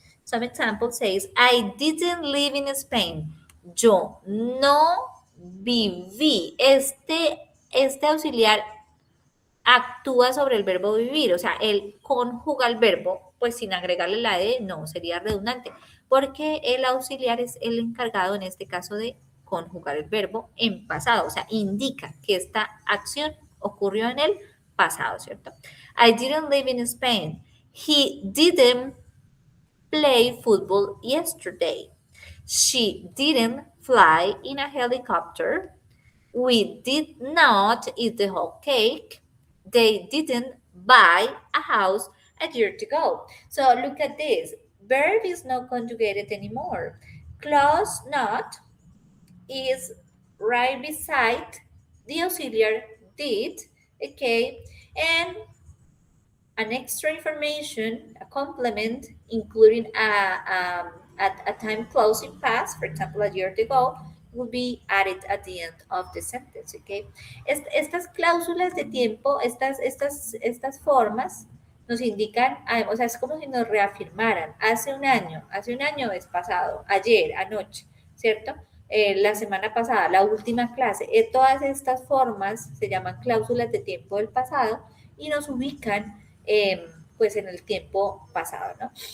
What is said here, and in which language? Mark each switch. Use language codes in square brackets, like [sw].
[en] Some examples says, I didn't live in Spain. [es] Yo no viví. Este auxiliar actúa sobre el verbo vivir, o sea, él conjuga el verbo, pues sin agregarle la E, no, sería redundante, porque el auxiliar es el encargado en este caso de conjugar el verbo en pasado, o sea, indica que esta acción ocurrió en el pasado, ¿cierto? [en] I didn't live in Spain. He didn't play football yesterday. She didn't fly in a helicopter. We did not eat the whole cake. They didn't buy a house a year ago. So look at this. Verb is not conjugated anymore. Clause not is right beside the auxiliary did, okay? And an extra information, a complement, including a time clause in past, for example, a year ago, will be added at the end of the sentence, okay? [es] Estas cláusulas de tiempo, estas formas nos indican, o sea, es como si nos reafirmaran, hace un año es pasado, ayer, anoche, ¿cierto? La semana pasada, la última clase, todas estas formas se llaman cláusulas de tiempo del pasado y nos ubican pues en el tiempo pasado, ¿no?